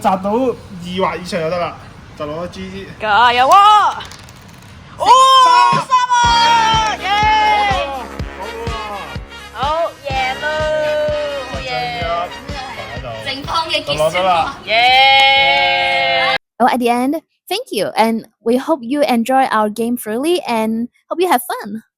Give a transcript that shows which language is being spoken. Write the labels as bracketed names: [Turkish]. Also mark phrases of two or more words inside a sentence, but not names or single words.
[Cantonese] 擲到2或以上就得啦，就攞咗 G。加油啊！哦，3啊！耶！好贏咯！好嘢！正方嘅就結算攞咗啦。耶！ [English] Well, at the end, thank you, and we hope you enjoy our game freely and hope you have fun.